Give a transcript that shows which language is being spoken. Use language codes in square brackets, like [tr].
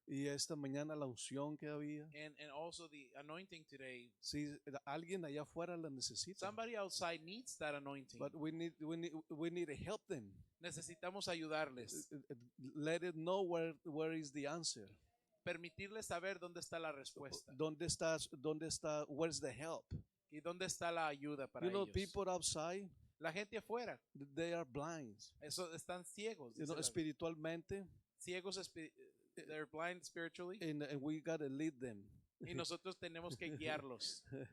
[es] y esta mañana la unción que había. [en] and also the anointing today. [es] Sí, alguien allá afuera la necesita. [en] Somebody outside needs that anointing. But we need to help them. [es] Necesitamos ayudarles, [en] Let it know where is the answer. [es] permitirles saber dónde está la respuesta ¿Dónde está, [en] where's the help? [es] y dónde está la ayuda para [en] You know, [es] ellos. [en] people outside, [es] La gente afuera, [en] they are blind. [es] eso están ciegos, [en] You [es] dice [en] know, [es] la Biblia. espiritualmente, [en] Ciegos, they're blind spiritually, and we got to lead them. [es] y nosotros tenemos que guiarlos.